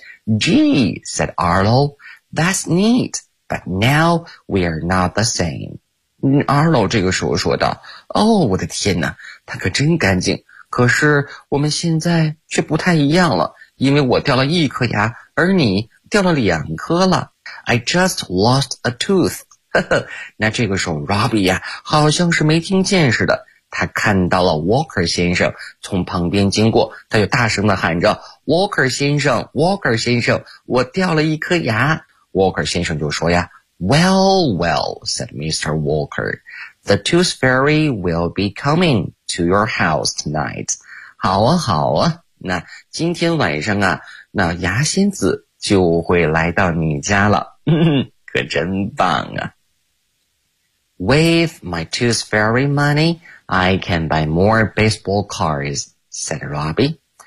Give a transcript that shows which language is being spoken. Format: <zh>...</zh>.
<en>Gee, said Arlo, that's neat, but now we are not the same.</en> <zh>Arlo 这个时候说道，哦，我的天哪，它可真干净，可是我们现在却不太一样了，因为我掉了一颗牙，而你掉了两颗了。</zh> <en>I just lost a tooth.</en> <zh>那这个时候 Robbie 呀、好像是没听见似的，他看到了 Walker 先生从旁边经过，他就大声地喊着 Walker 先生 Walker 先生，我掉了一颗牙。 Walker 先生就说呀，</zh> <en>Well, well, said Mr. Walker, the tooth fairy will be coming to your house tonight.</en> <zh>好啊好啊，那今天晚上啊，那牙仙子就会来到你家了。可真棒啊。</zh> <en>With my tooth fairy money,I can buy more baseball cards, said Robbie.</en>